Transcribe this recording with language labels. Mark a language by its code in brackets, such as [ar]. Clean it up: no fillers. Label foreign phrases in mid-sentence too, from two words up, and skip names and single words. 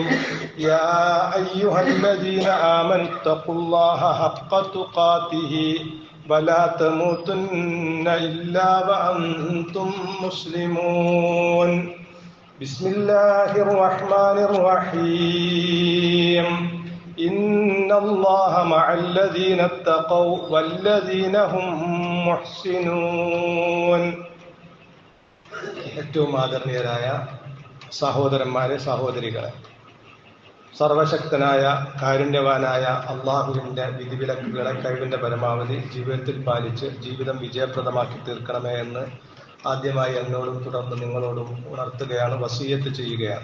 [ar] يا أيها الذين آمنوا اتقوا الله حق تقاته ولا تموتن إلا وأنتم مسلمون. بسم الله الرحمن الرحيم. إن الله مع الذين اتقوا والذين هم محسنون. [ml] ഏറ്റവും ആദരണീയരായ സഹോദരന്മാരെ, സഹോദരികളെ, സർവശക്തനായ കാരുണ്യവാനായ അള്ളാഹുവിൻ്റെ വിധിവിലക്കുകളെ കഴിവിൻ്റെ പരമാവധി ജീവിതത്തിൽ പാലിച്ച് ജീവിതം വിജയപ്രദമാക്കി തീർക്കണമേ എന്ന് ആദ്യമായി എന്നോടും തുടർന്ന് നിങ്ങളോടും ഉണർത്തുകയാണ്, വസീയത്ത് ചെയ്യുകയാണ്.